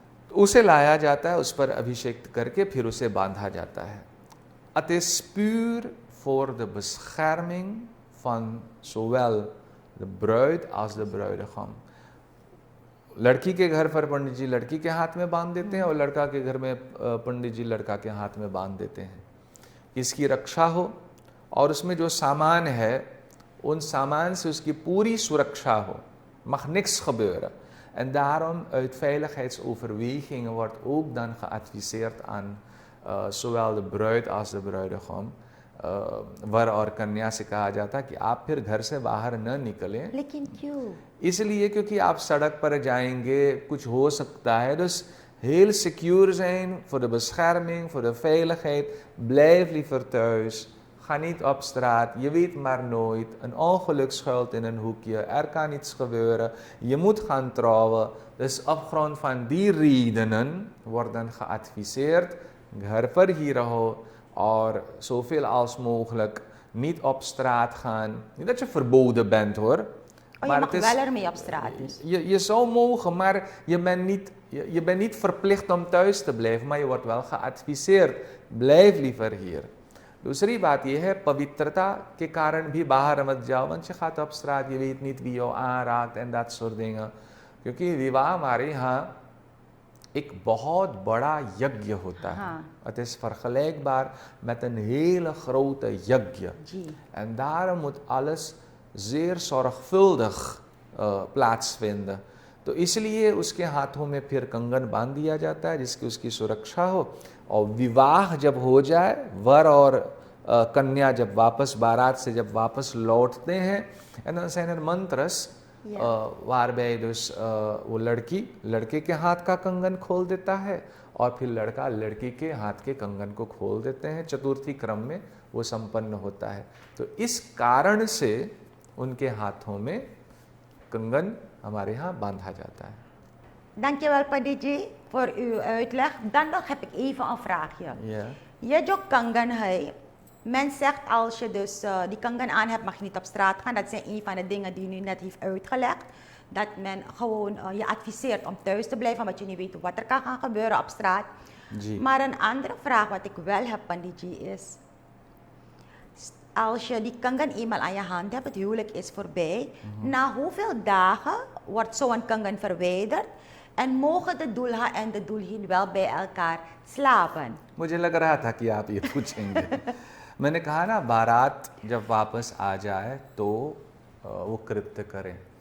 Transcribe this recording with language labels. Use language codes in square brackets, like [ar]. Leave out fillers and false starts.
[hi] उसे लाया जाता है, उस पर अभिषेक करके फिर उसे बांधा जाता है। [nl] Het is puur voor de bescherming van zowel de bruid als de bruidegom। [hi] लड़की के घर पर पंडित जी लड़की के हाथ में बांध देते हैं और लड़का के घर में पंडित जी लड़का के हाथ में बांध देते हैं, इसकी रक्षा हो और उसमें जो सामान है उन सामान से उसकी पूरी सुरक्षा हो, [nl] mag niks gebeuren। En daarom uit veiligheidsoverwegingen wordt ook dan geadviseerd aan zowel de bruid als de bruidegom, [hi] वर और कन्या से कहा जाता कि आप फिर घर से बाहर न निकलें। लेकिन क्यों? इसलिए क्योंकि आप सड़क पर जाएंगे, कुछ हो सकता है, [nl] dus heel secure zijn voor de bescherming, voor de veiligheid, blijf liever thuis. Ga niet op straat, je weet maar nooit, een ongeluk schuilt in een hoekje, er kan iets gebeuren, je moet gaan trouwen. Dus op grond van die redenen wordt dan geadviseerd, [hi] घर पर ही रहो [nl] और zoveel als mogelijk niet op straat gaan. Niet dat je verboden bent hoor. Oh, je mag wel ermee op straat dus. Je zou mogen, maar je bent niet verplicht om thuis te blijven, maar je wordt wel geadviseerd, blijf liever hier। [hi] दूसरी बात यह है, पवित्रता के कारण भी बाहर मत जाओ, [nl] want je gaat op straat, je weet niet wie jou aanraakt en dat soort dingen। [hi] क्योंकि विवाह हमारे यहाँ एक बहुत बड़ा यज्ञ होता है। [nl] Het is vergelijkbaar met een hele grote यज्ञ। En daarom moet alles zeer zorgvuldig plaatsvinden। [hi] तो इसलिए उसके हाथों में फिर कंगन बांध दिया जाता है जिसकी उसकी सुरक्षा हो, और विवाह जब हो जाए, वर और कन्या जब वापस बारात से जब वापस लौटते हैं, [nl] en dan zijn er mantras waarbij dus [hi] वो लड़के के हाथ का कंगन खोल देता है और फिर लड़का लड़की के हाथ के कंगन को खोल देते हैं। चतुर्थी क्रम में वो संपन्न होता है। तो इस कारण से उनके हाथों में कंगन हमारे यहाँ बांधा जाता है। [nl] Dankjewel Panditji voor uw uitleg. Dan nog heb ik even een vraagje. Ja. Je [hi] जो कंगन है, [nl] men zegt als je dus die kangen aan hebt, mag je niet op straat gaan. Dat zijn een van de dingen die u net heeft uitgelegd. Dat men gewoon je adviseert om thuis te blijven, omdat je niet weet wat er kan gaan gebeuren op straat. [hi] Ji. [nl] Maar een andere vraag wat ik wel heb, Panditji, is... Als je die kangen eenmaal aan je hand hebt, het huwelijk is voorbij. Na hoeveel dagen wordt zo'n kangen verwijderd? En mogen de दूल्हा en de दुल्हन wel bij elkaar slapen? [hi] मुझे लग रहा था कि आप ये पूछेंगे। मैंने कहा ना, बारात जब वापस आ जाए तो वो कृत्य करें।